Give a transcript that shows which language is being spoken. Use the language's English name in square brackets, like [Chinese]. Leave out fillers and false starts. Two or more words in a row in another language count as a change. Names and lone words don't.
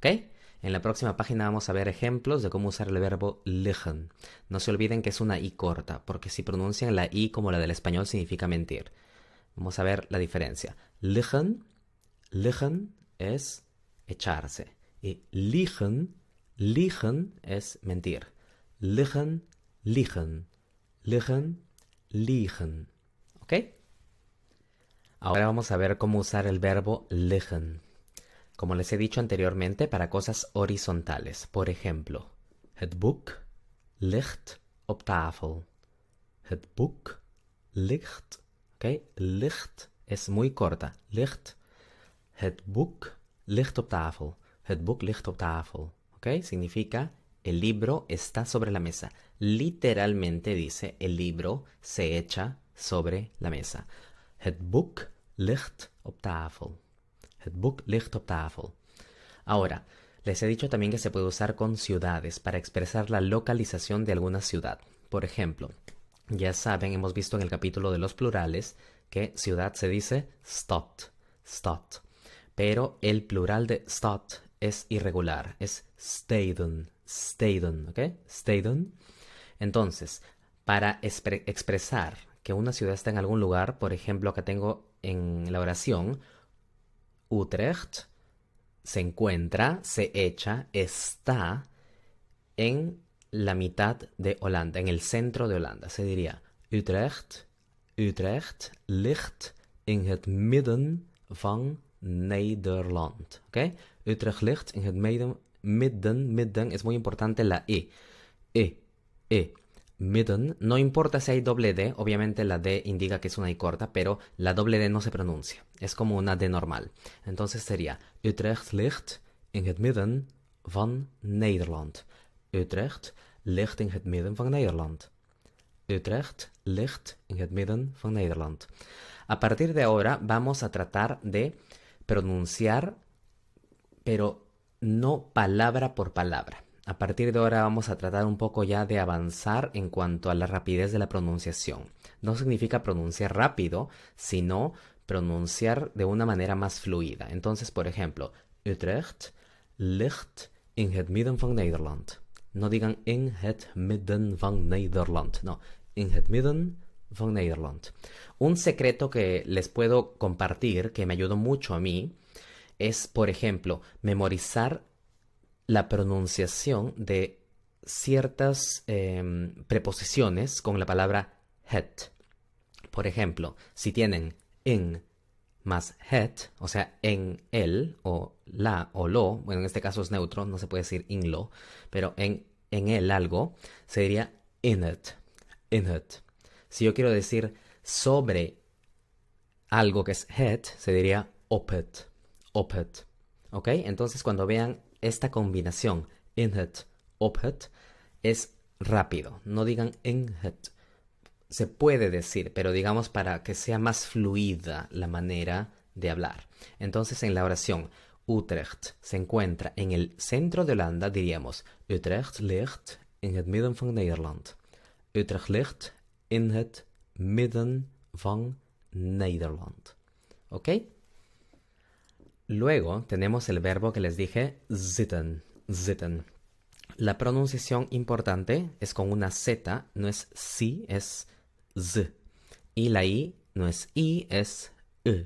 [Spanish] En la próxima página vamos a ver ejemplos de cómo usar el verbo liggen. No se olviden que es una I corta, porque si pronuncian la I como la del español significa mentir. Vamos a ver la diferencia. [Dutch] Liggen, liggen [Spanish] es echarse. Y [Dutch] liegen, liegen [Spanish] es mentir. [Dutch] Liggen, liegen, liggen, liegen. [Spanish] ¿Ok? Ahora vamos a ver cómo usar el verbo liggen. Como les he dicho anteriormente, para cosas horizontales. Por ejemplo, [Dutch] het boek ligt op tafel. Het boek ligt. ¿Ok? [Spanish] Ligt es muy corta. [Dutch] Ligt. Het boek ligt op tafel. Het boek ligt op tafel. [Spanish] ¿Ok? Significa el libro está sobre la mesa. Literalmente dice el libro se echa sobre la mesa. [Dutch] Het boek ligt op tafel. Het boek ligt op tafel. [Spanish] Ahora, Les he dicho también que se puede usar con ciudades para expresar la localización de alguna ciudad. Por ejemplo, ya saben, hemos visto en el capítulo de los plurales que ciudad se dice [Dutch] stad, stad. [Spanish] Pero el plural de stad es irregular, es [Dutch] steden, steden, [Spanish] ¿ok? Steden. Entonces, para expresar que una ciudad está en algún lugar, por ejemplo, acá tengo en la oración, Utrecht se encuentra, se echa, está en la mitad de Holanda, en el centro de Holanda. Se diría, [Dutch] Utrecht ligt in het midden van Nederland. ¿Ok? Utrecht ligt in het midden, [Spanish] es muy importante la E. E. Midden, no importa si hay doble D, obviamente la D indica que es una I corta, pero la doble D no se pronuncia, es como una D normal. Entonces sería, [Dutch] Utrecht ligt in het midden van Nederland. Utrecht ligt in het midden van Nederland. Utrecht ligt in het midden van Nederland. [Spanish] A partir de ahora vamos a tratar de pronunciar, pero no palabra por palabra. A partir de ahora vamos a tratar un poco ya de avanzar en cuanto a la rapidez de la pronunciación. No significa pronunciar rápido, sino pronunciar de una manera más fluida. Entonces, por ejemplo, [Dutch] Utrecht ligt in het midden van Nederland. [Spanish] No digan [Dutch] in het midden van Nederland. No, in het midden van Nederland. [Spanish] Un secreto que les puedo compartir, que me ayudó mucho a mí, es, por ejemplo, memorizar la pronunciación de ciertas preposiciones con la palabra het. Por ejemplo, si tienen in más het, o sea, en él, o la, o lo, bueno, en este caso es neutro, no se puede decir in lo, pero en él algo, se diría [Dutch] in it, in it. [Spanish] Si yo quiero decir sobre algo que es het, se diría [Dutch] op it, op it. [Spanish] ¿Ok? Entonces, cuando vean esta combinación [Dutch] in het, op het, [Spanish] es rápido. No digan [Dutch] in het. [Spanish] Se puede decir, pero digamos para que sea más fluida la manera de hablar. Entonces, en la oración Utrecht se encuentra en el centro de Holanda, diríamos [Dutch] Utrecht ligt in het midden van Nederland. Utrecht ligt in het midden van Nederland. [Spanish] ¿Ok? Luego tenemos el verbo que les dije, [Dutch] zitten, zitten. [Spanish] La pronunciación importante es con una Z, no es si, es z. Y la I no es I, es E.